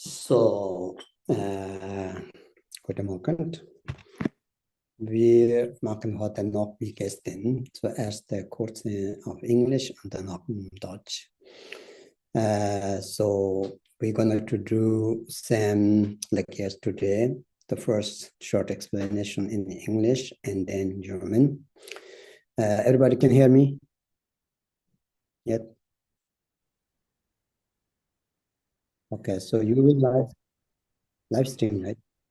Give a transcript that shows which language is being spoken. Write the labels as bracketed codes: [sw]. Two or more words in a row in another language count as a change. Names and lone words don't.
[de] So, guten Morgen. Wir machen heute noch wie gestern zuerst der Kurse auf Englisch und dann auf Deutsch. [en] So we're going to do same like yesterday. The first short explanation in English and then German. Everybody can hear me? Yet? Okay, so you will live stream, right?